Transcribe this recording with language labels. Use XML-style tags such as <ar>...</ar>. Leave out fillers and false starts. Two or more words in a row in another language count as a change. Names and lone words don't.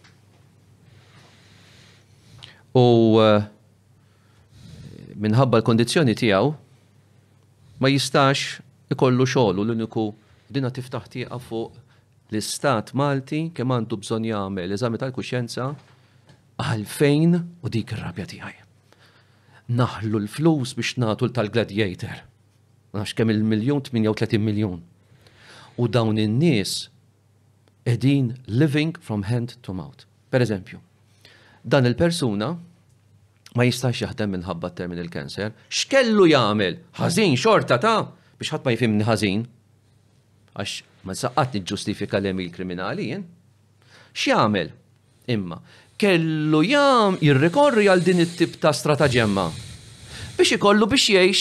<mt>U minħabba l-kondizzjoni tiegħu ma jistax ikollu xogħol u l-uniku dina tiftaħ tieqa fuq l-Istat Malti kemm għandu bżonn jagħmel eżami tal-kuxjenza għalfejn u dik ir-rabja tiegħi. Naħlu l-flus biex nagħtu tal-Gladiator. Għax kemm il-miljun 38 miljun. U dawn in-nies qegħdin</mt> <en>living from hand to mouth.</en> <mt>Pereżempju, dan il-persuna ma jistax jaħdem minħabba</mt> <en>terminal cancer,</en> <mt>x'kellu jagħmel? Ħażin xorta ta' biex ħadd ma jifhimni ħażin. Għax ma saqqat niġġustifika l-emil kriminali jien. X'jagħmel? Imma kellu jirrikorri għal din it-tip ta' strataġemma biex ikollu biex jgħix.</mt>